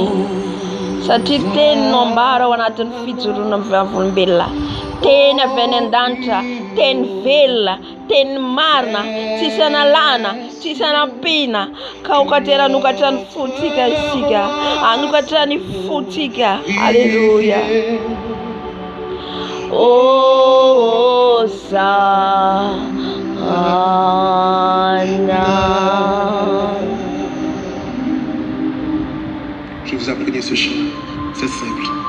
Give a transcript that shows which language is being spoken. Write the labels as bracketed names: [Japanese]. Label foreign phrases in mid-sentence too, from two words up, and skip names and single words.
[Malagasy] Satria teny no ambara ao anatin'ny fijoroana vavolombelona. Teny avy any an-danitra, teny velona, teny marina, tsisy analana, tsisy anampiana. Ka okatera anokatra ny fotsika isika, anokatra ny fotsika. Halleluja. Hosanna. [French] Je vous apprenais ce chant, c'est simple.